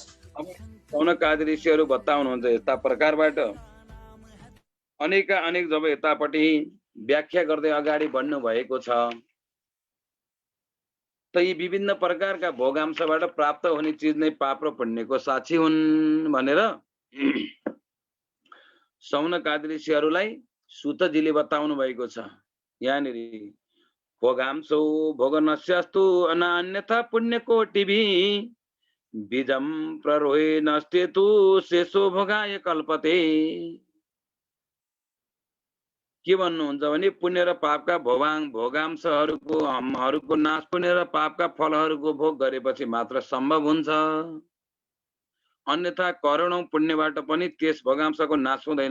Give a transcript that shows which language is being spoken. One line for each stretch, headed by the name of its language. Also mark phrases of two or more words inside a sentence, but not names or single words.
Nepali: सौनक आदि ऋषिहरू बताउनुहुन्छ यस्ता प्रकारबाट अनेक जब यतापट्टि व्याख्या गर्दै अगाडि बढ्नु भएको छ, त यी विभिन्न प्रकारका भोगांशबाट प्राप्त हुने चिज नै पाप र पुण्यको साक्षी हुन् भनेर सौनक आदि ऋषिहरूलाई सुतजीले बताउनु भएको छ।
Sanskrit: यहाँनिर भोगांशो भोगनस्यस्तु अनान्यथा पुण्यकोटिभि बीजम प्ररोहे नस्तेतु शेषो भोगाय कल्पते।
Nepali: के भन्नुहुन्छ भने पुण्य र पापका भोगांशहरूको नाश, पुण्य र पापका फलहरूको भोग गरेपछि मात्र सम्भव हुन्छ। अन्यथा करोडौं पुण्यबाट पनि त्यस भोगांशको नाश हुँदैन।